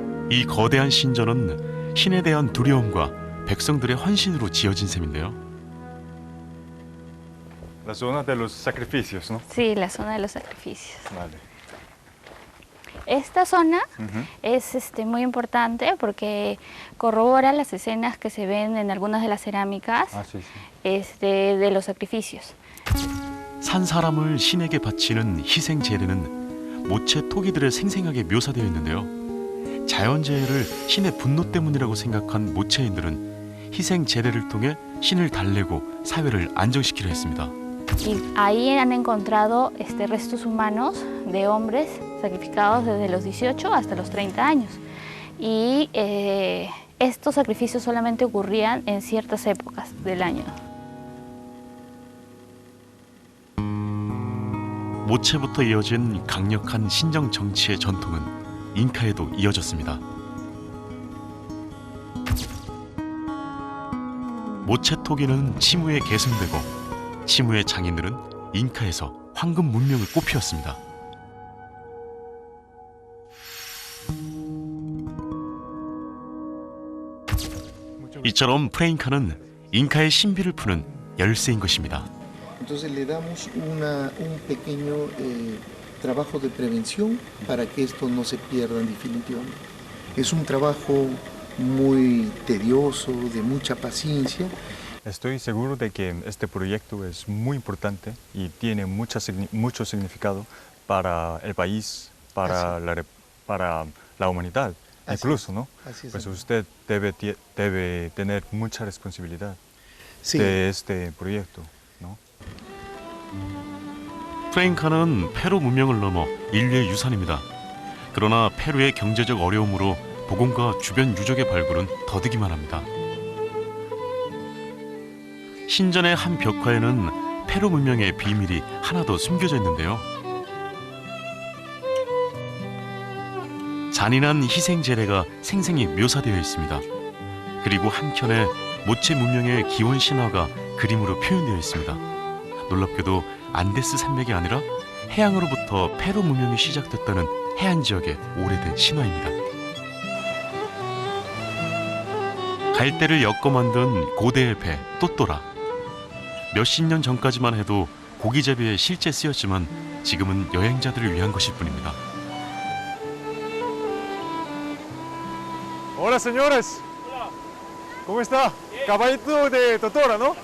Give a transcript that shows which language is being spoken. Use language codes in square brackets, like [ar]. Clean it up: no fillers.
[ko] 이 거대한 신전은 신에 대한 두려움과 백성들의 헌신으로 지어진 셈인데요. [es] La zona de los sacrificios, ¿no? Sí, la zona de los sacrificios. Vale. Esta zona Ujú. es muy importante porque corrobora las escenas que se ven en algunas de las cerámicas Ah, sí, sí. de los sacrificios. [ko] 산 사람을 신에게 바치는 희생 제례는 모체 토기들의 생생하게 묘사되어 있는데요. 자연재해를 신의 분노 때문이라고 생각한 모체인들은 희생 제례를 통해 신을 달래고 사회를 안정시키려 했습니다. [es] Y ahí han encontrado restos humanos de hombres sacrificados desde los 18 hasta los 30 años. Y estos sacrificios solamente ocurrían en ciertas épocas del año. [ko] 모체부터 이어진 강력한 신정 정치의 전통은 잉카에도 이어졌습니다. 모체 토기는 치무에 계승되고 치무의 장인들은 잉카에서 황금 문명을 꽃피웠습니다. 이처럼 프레인카는 잉카의 신비를 푸는 열쇠인 것입니다. [es] Entonces le damos un pequeño trabajo de prevención para que esto no se pierda definitivamente. Es un trabajo muy tedioso, de mucha paciencia. Estoy seguro de que este proyecto es muy importante y tiene mucho significado para el país, para la humanidad, Así incluso, es. ¿no? Así es. Pues usted debe tener mucha responsabilidad Sí, de este proyecto, ¿no? [ko] 프레인카는 페루 문명을 넘어 인류의 유산입니다. 그러나 페루의 경제적 어려움으로 복원과 주변 유적의 발굴은 더디기만 합니다. 신전의 한 벽화에는 페루 문명의 비밀이 하나도 숨겨져 있는데요. 잔인한 희생 제례가 생생히 묘사되어 있습니다. 그리고 한켠에 모체 문명의 기원 신화가 그림으로 표현되어 있습니다. 놀랍게도 안데스 산맥이 아니라 해양으로부터 페루 문명이 시작됐다는 해안 지역의 오래된 신화입니다. 갈대를 엮어 만든 고대의 배 또또라. 몇십 년 전까지만 해도 고기잡이에 실제 쓰였지만 지금은 여행자들을 위한 것일 뿐입니다. [es] Hola señores. ¿Cómo está? Caballito de Totora, ¿no?